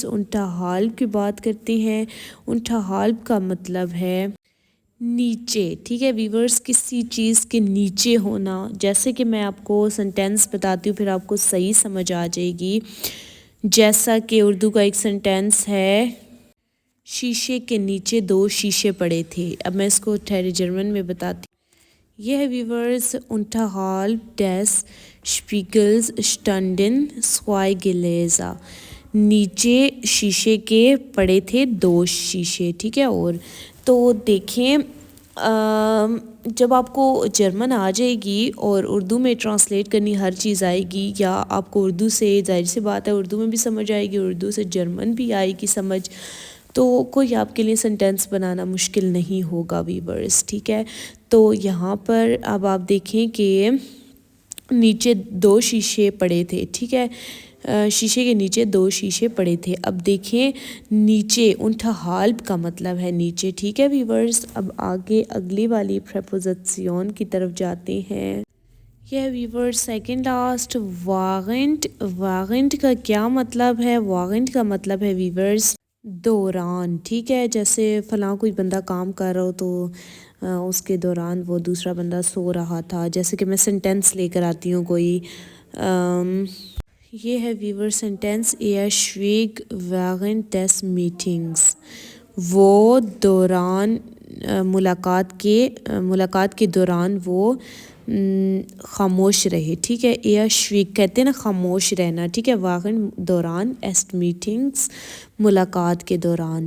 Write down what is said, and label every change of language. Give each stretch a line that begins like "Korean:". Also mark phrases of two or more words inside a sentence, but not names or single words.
Urdu: unterhalb کی بات کرتے ہیں۔ unterhalb کا مطلب ہے نیچے، ٹھیک ہے ویورز، کسی چیز کے نیچے ہونا۔ جیسے کہ میں آپ کو سنٹینس بتاتی ہوں پھر آپ کو صحیح سمجھ آ جائے گی۔ جیسا کہ اردو کا ایک سنٹینس ہے: شیشے کے نیچے 2 شیشے پڑے تھے۔ اب میں اس کو ٹھہرے جرمن میں بتاتی ہوں۔ یہ ہے ویورز:
German: unterhalb des Spiegels standen 2 Gläser۔
Urdu: نیچے شیشے کے پڑے تھے 2 شیشے، ٹھیک ہے۔ اور تو دیکھیں جب آپ کو جرمن آ جائے گی اور اردو میں ٹرانسلیٹ کرنی ہر چیز آئے گی، یا آپ کو اردو سے، ظاہر سی بات ہے اردو میں بھی سمجھ آئے گی، اردو سے جرمن بھی آئے گی سمجھ، تو کوئی آپ کے لیے سنٹینس بنانا مشکل نہیں ہوگا ویورز، ٹھیک ہے۔ تو یہاں پر اب آپ دیکھیں کہ نیچے 2 شیشے پڑے تھے، ٹھیک ہے۔ شیشے کے نیچے 2 شیشے پڑے تھے. اب دیکھیں نیچے unter halb کا مطلب ہے نیچے. ٹھیک ہے ویورز, اب آگے اگلی والی پریپوزیشن کی طرف جاتے ہیں. یہ ویورز
English: second last
Urdu: واغنٹ. واغنٹ کا کیا مطلب ہے؟ واغنٹ کا مطلب ہے ویورز دوران. ٹھیک ہے, جیسے فلاں کوئی بندہ کام کر رہا ہو تو اس کے دوران وہ دوسرا بندہ سو رہا تھا. جیسے کہ میں سینٹینس لے کر آتی ہوں کوئی. یہ ہے ویور سینٹینس
German: er schwieg während des Meetings.
Urdu: وہ دوران ملاقات کے دوران وہ خاموش رہے. ٹھیک ہے,
German: er schwieg
Urdu: کہتے ہیں نا خاموش رہنا. ٹھیک ہے, während دوران,
German: est meetings
Urdu: ملاقات کے دوران.